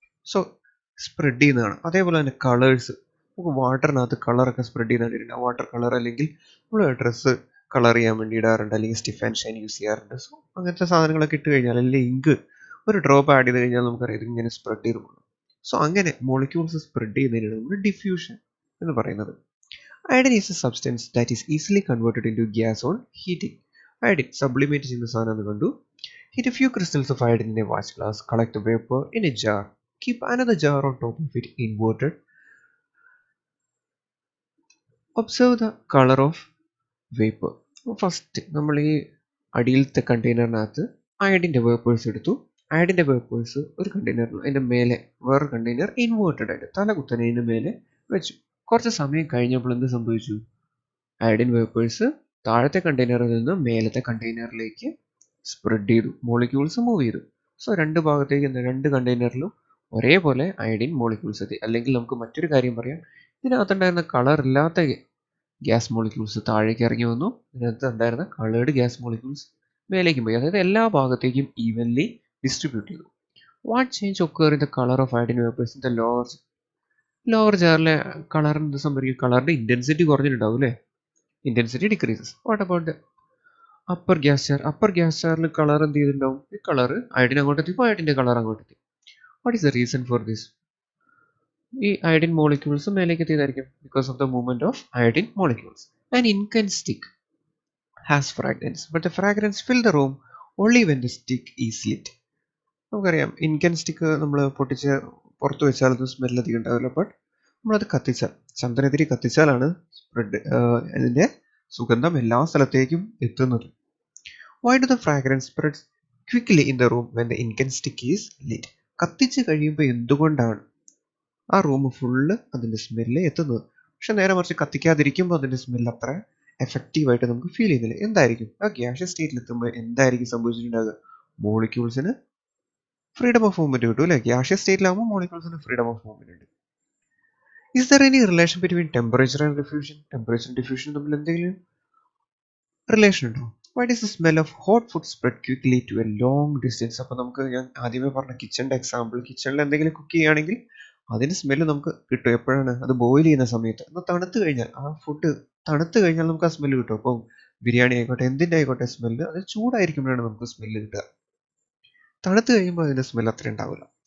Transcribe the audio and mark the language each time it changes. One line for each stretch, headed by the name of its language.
Malayalam: So spread ചെയ്യുന്നതാണ്. അതേപോലെ തന്നെ കളേഴ്സ്, നമുക്ക് വാട്ടറിനകത്ത് കളറൊക്കെ സ്പ്രെഡ് ചെയ്ത് കണ്ടിട്ടുണ്ട്. വാട്ടർ കളർ അല്ലെങ്കിൽ നമ്മൾ ഡ്രസ്സ് കളർ ചെയ്യാൻ വേണ്ടി ഇടാറുണ്ട്, അല്ലെങ്കിൽ സ്റ്റിഫ് ആൻഡ് ഷൈൻ യൂസ് ചെയ്യാറുണ്ട്. സോ അങ്ങനത്തെ സാധനങ്ങളൊക്കെ ഇട്ട് കഴിഞ്ഞാൽ, അല്ലെങ്കിൽ ഇങ്ക് ഒരു ഡ്രോപ്പ് ആഡ് ചെയ്ത് കഴിഞ്ഞാൽ നമുക്കറിയാം ഇതിങ്ങനെ സ്പ്രെഡ് ചെയ്ത് പോകും. സോ അങ്ങനെ മോളിക്യൂൾസ് സ്പ്രെഡ് ചെയ്യുന്നതിനാണ് നമ്മൾ ഡിഫ്യൂഷൻ എന്ന് പറയുന്നത്.
English: Iodine is a substance that is easily converted into gas on heating.
Malayalam: Iodine sublimate ചെയ്യുന്ന സാധനം എന്ന് കണ്ടു.
English: Heat a few crystals of iodine in a watch glass, collect the vapor in a jar, keep another jar on top of it inverted. Observe the color of vapor.
Malayalam: First നമ്മൾ ഈ അടിയിലത്തെ കണ്ടെയ്നറിനകത്ത് അയഡിൻ്റെ vapours എടുത്തു. അയഡിൻ്റെ vapours ഒരു കണ്ടെയ്നറിൽ, അതിൻ്റെ മേലെ വേറൊരു container inverted ആയിട്ട് തല കുത്തനതിന് മേലെ വെച്ചു. കുറച്ച് സമയം കഴിഞ്ഞപ്പോൾ എന്ത് സംഭവിച്ചു? അയഡിൻ വേപ്പേഴ്സ് താഴത്തെ കണ്ടെയ്നറിൽ നിന്ന് മേലത്തെ കണ്ടെയ്നറിലേക്ക് സ്പ്രെഡ് ചെയ്തു, മോളിക്യൂൾസ് മൂവ് ചെയ്തു. സോ രണ്ട് ഭാഗത്തേക്ക് രണ്ട് കണ്ടെയ്നറിലും ഒരേപോലെ അയഡിൻ മോളിക്യൂൾസ് എത്തി. അല്ലെങ്കിൽ നമുക്ക് മറ്റൊരു കാര്യം പറയാം, ഇതിനകത്തുണ്ടായിരുന്ന കളർ ഇല്ലാത്ത ഗ്യാസ് മോളിക്യൂൾസ് താഴേക്ക് ഇറങ്ങി വന്നു, ഇതിനകത്ത് ഉണ്ടായിരുന്ന കളേർഡ് ഗ്യാസ് മോളിക്യൂൾസ് മേലേക്കും പോയി. അതായത് എല്ലാ ഭാഗത്തേക്കും ഈവൻലി ഡിസ്ട്രിബ്യൂട്ട് ചെയ്തു.
English: what change occur in the colour of iodine vapours in the lower ജാറിലെ
Malayalam: കളറിന് എന്ത് സംഭവിക്കും? കളറിന്റെ ഇന്റൻസിറ്റി കുറഞ്ഞിട്ടുണ്ടാവും അല്ലേ?
English: Intensity decreases. What about the upper gas jar?
Malayalam: Upper gas jarൽ colour എന്ത് ചെയ്തിട്ടുണ്ടാവും? ഈ കളർ അയഡിൻ അങ്ങോട്ട് എത്തിയപ്പോൾ അയഡിൻ്റെ കളർ അങ്ങോട്ട് എത്തി.
English: What is the reason for this?
Malayalam: ഈ അയഡിൻ മോളിക്യൂൾസ് മേലേക്ക് എത്തിയതായിരിക്കും
English: Because of the movement of iodine molecules. And incense stick has fragrance but the fragrance fill the room only when the stick is lit.
Malayalam: നമുക്കറിയാം ഇൻകൻസ്റ്റിക്ക് നമ്മൾ പൊട്ടിച്ച് പുറത്ത് വെച്ചാൽ അത് സ്മെൽ അധികം ഉണ്ടാവില്ല. ബട്ട് നമ്മളത് കത്തിച്ചാൽ, ചന്ദനത്തിരി കത്തിച്ചാലാണ് സ്പ്രെഡ് അതിൻ്റെ സുഗന്ധം എല്ലാ സ്ഥലത്തേക്കും എത്തുന്നത്.
English: Why do the fragrance spread quickly in the room when the incandescent is lit?
Malayalam: കത്തിച്ച് കഴിയുമ്പോൾ എന്തുകൊണ്ടാണ് ആ റൂം ഫുള്ള് അതിൻ്റെ സ്മെല്ല് എത്തുന്നത്? പക്ഷെ നേരെ മറിച്ച് കത്തിക്കാതിരിക്കുമ്പോൾ അതിൻ്റെ സ്മെല്ല് അത്ര എഫക്റ്റീവായിട്ട് നമുക്ക് ഫീൽ ചെയ്യുന്നില്ല. എന്തായിരിക്കും? ആ ഗ്യാസ് സ്റ്റേറ്റിൽ എത്തുമ്പോൾ എന്തായിരിക്കും സംഭവിച്ചിട്ടുണ്ടാകുക? മോളിക്യൂൾസിന് ഫ്രീഡം ഓഫ് മൂവ്മെന്റ് കിട്ടും അല്ലേ? ഗ്യാസ് സ്റ്റേറ്റിലാകുമ്പോൾ മോളിക്യൂൾസിന് ഫ്രീഡം ഓഫ് മൂവ്മെന്റ് ഉണ്ട്.
English: Is there any relation between temperature and diffusion?
Malayalam: Temperature and diffusion തമ്മിൽ എന്തെങ്കിലും റിലേഷൻ ഉണ്ടോ?
English: Why does the smell of hot food spread quickly to a long distance?
Malayalam: അപ്പോൾ നമുക്ക് ഞാൻ ആദ്യമേ പറഞ്ഞ കിച്ചണിൻ്റെ എക്സാമ്പിൾ, കിച്ചണിൽ എന്തെങ്കിലും കുക്ക് ചെയ്യുകയാണെങ്കിൽ അതിൻ്റെ സ്മെല്ല് നമുക്ക് കിട്ടും. എപ്പോഴാണ്? അത് ബോയിൽ ചെയ്യുന്ന സമയത്ത്. എന്നാൽ തണുത്ത് കഴിഞ്ഞാൽ, ആ ഫുഡ് തണുത്ത് കഴിഞ്ഞാൽ നമുക്ക് ആ സ്മെല്ല് കിട്ടും. അപ്പോൾ ബിരിയാണി ആയിക്കോട്ടെ, എന്തിൻ്റെ ആയിക്കോട്ടെ സ്മെല്ല്, അത് ചൂടായിരിക്കുമ്പോഴാണ് നമുക്ക് സ്മെല്ല് കിട്ടുക. തണുത്ത് കഴിയുമ്പോൾ അതിൻ്റെ സ്മെല്ല് അത്ര ഉണ്ടാവില്ല.